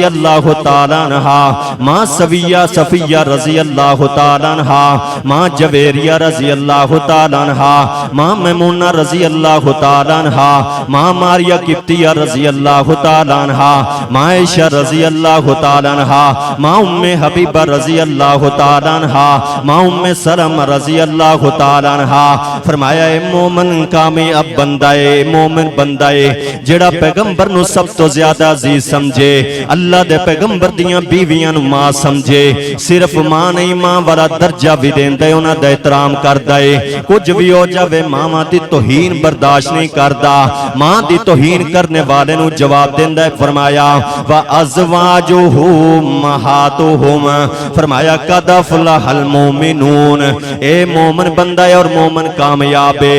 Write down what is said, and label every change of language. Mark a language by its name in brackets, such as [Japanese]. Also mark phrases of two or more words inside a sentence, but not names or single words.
[Arabic] اللہ تعالی عنہا, ماں صفیہ رضی اللہ تعالی عنہا, ماں جویریہ رضی اللہ تعالی عنہا, ماں میمونہ رضی اللہ تعالی عنہا, ماں ماریہ قبطیہ رضی اللہ تعالی عنہا, ماں عائشہ رضی اللہ تعالی عنہا, ماں ام حبیبہ رضی اللہ تعالی عنہا, ماں ام سلمہ رضی اللہ تعالی عنہا. [Punjabi] فرمایا اے مومن کامیاب بندہ ہے, مومن بندہ ہے جڑا پیغمبر نو سب تو زیادہ عزیز سمجھے, اللہ دے پیغمبر دیاں بیویاں نو ماں سمجھے. صرف ماں نہیں, ماں والا درجہ بھی دیندا ہے, انہاں دا احترام کردا ہے. کچھ بھی ہو جاوے ماں دی توہین برداشت نہیں کردا, ماں دی توہین کرنے والے نو جواب دیندا ہے. [Arabic] فرمایا وازواجہ امہاتہم. فرمایا قد افلح المؤمنون. [Punjabi] اے مومن بندہ ہے اور مومن کامیاب ہے.